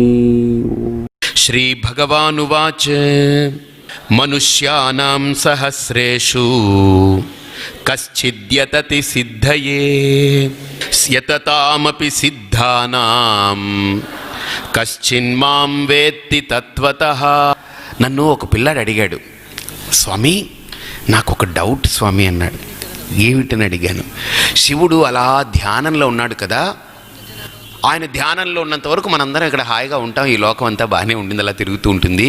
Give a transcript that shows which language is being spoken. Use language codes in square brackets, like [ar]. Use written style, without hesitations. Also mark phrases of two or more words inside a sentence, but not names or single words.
[sa] श्री भगवानुवाच मनुष्याणां सहस्रेषु कश्चिद्यतति सिद्धये यततामपि सिद्धानां कश्चिन्मां వేత్తి తత్వతః। [te] నన్ను ఒక పిల్లాడు అడిగాడు, స్వామి నాకు ఒక డౌట్ స్వామి అన్నాడు. ఏమిటని అడిగాను. శివుడు అలా ధ్యానంలో ఉన్నాడు కదా, ఆయన ధ్యానంలో ఉన్నంత వరకు మనందరం ఇక్కడ హాయిగా ఉంటాం, ఈ లోకం అంతా బాగానే ఉండింది, అలా తిరుగుతూ ఉంటుంది.